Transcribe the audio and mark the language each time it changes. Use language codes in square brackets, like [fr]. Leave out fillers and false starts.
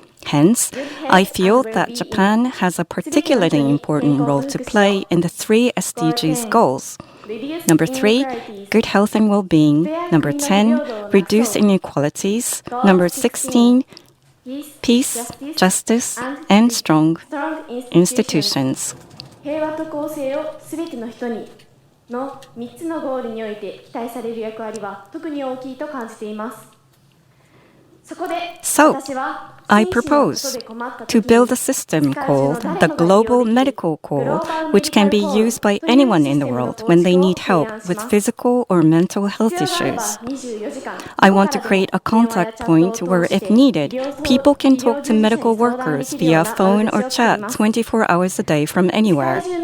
[en] Hence, I feel that Japan has a particularly important role to play in the 3 SDGs goals. Number 3, good health and well-being. Number 10, reduce inequalities. Number 16, peace, justice, and strong institutions. [ja] 平和と公正をすべての人にの3つのゴールにおいて期待される役割は特に大きいと感じています。そこで私は [en] I propose to build a system called the Global Medical Call, which can be used by anyone in the world when they need help with physical or mental health issues. I want to create a contact point where, if needed, people can talk to medical workers via phone or chat 24 hours a day from anywhere.